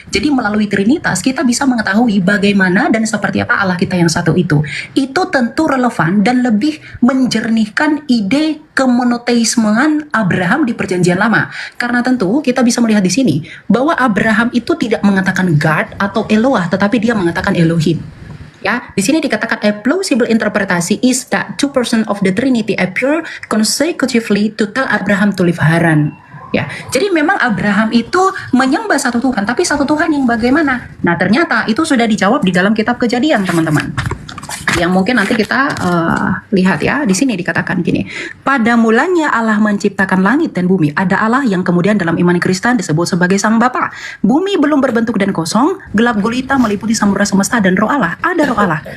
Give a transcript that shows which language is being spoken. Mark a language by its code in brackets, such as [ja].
[id] Jadi melalui Trinitas kita bisa mengetahui bagaimana dan seperti apa Allah kita yang satu itu. Itu tentu relevan dan lebih menjernihkan ide kemonoteismean Abraham di Perjanjian Lama. Karena tentu kita bisa melihat di sini bahwa Abraham itu tidak mengatakan God atau Eloah, tetapi dia mengatakan Elohim. Ya, di sini dikatakan [en] a plausible interpretasi is that two persons of the Trinity appear consecutively to tell Abraham to leave Haran. [id] Ya, jadi memang Abraham itu menyembah satu Tuhan, tapi satu Tuhan yang bagaimana? Nah, ternyata itu sudah dijawab di dalam kitab Kejadian, teman-teman. Yang mungkin nanti kita lihat ya. Di sini dikatakan gini, pada mulanya Allah menciptakan langit dan bumi. Ada Allah yang kemudian dalam iman Kristen disebut sebagai Sang Bapa. Bumi belum berbentuk dan kosong, gelap gulita meliputi samudra semesta dan roh Allah. Ada roh Allah.